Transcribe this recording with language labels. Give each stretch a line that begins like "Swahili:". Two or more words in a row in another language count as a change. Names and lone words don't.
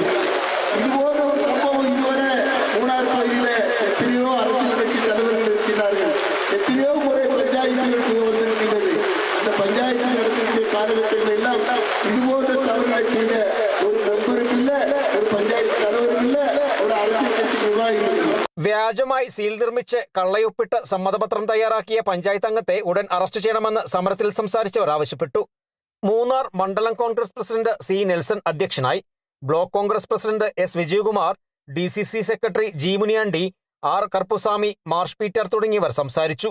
Tamil: இதுபோன்ற ஒரு சம்பவம் இதுவரை மூணார் பகுதியில் எத்தனையோ அரசியல் கட்சி தலைவர்கள் இருக்கிறார்கள். எத்தனையோ முறை பஞ்சாயத்துகளுக்கு வந்திருக்கிறது. அந்த பஞ்சாயத்து நடத்திய காலகட்டங்கள் எல்லாம் இதுபோன்ற தவறுகளை செய்த ஒரு மெம்பருக்கு இல்லை, ஒரு பஞ்சாயத்து தலைவருக்கு இல்லை, ஒரு அரசியல் கட்சி நிர்வாகிகள்.
Malayalam: വ്യാജമായി സീൽ നിർമ്മിച്ച് കള്ളയൊപ്പിട്ട് സമ്മതപത്രം തയ്യാറാക്കിയ പഞ്ചായത്ത് അംഗത്തെ ഉടൻ അറസ്റ്റ് ചെയ്യണമെന്ന് സമരത്തിൽ സംസാരിച്ചവർ ആവശ്യപ്പെട്ടു. മൂന്നാർ മണ്ഡലം കോൺഗ്രസ് പ്രസിഡന്റ് C നെൽസൺ അധ്യക്ഷനായി. ബ്ലോക്ക് കോൺഗ്രസ് പ്രസിഡന്റ് S വിജയകുമാർ, DCC സെക്രട്ടറി G മുനിയാണ്ടി, R കർപ്പുസ്വാമി, മാർഷ് പീറ്റർ തുടങ്ങിയവർ സംസാരിച്ചു.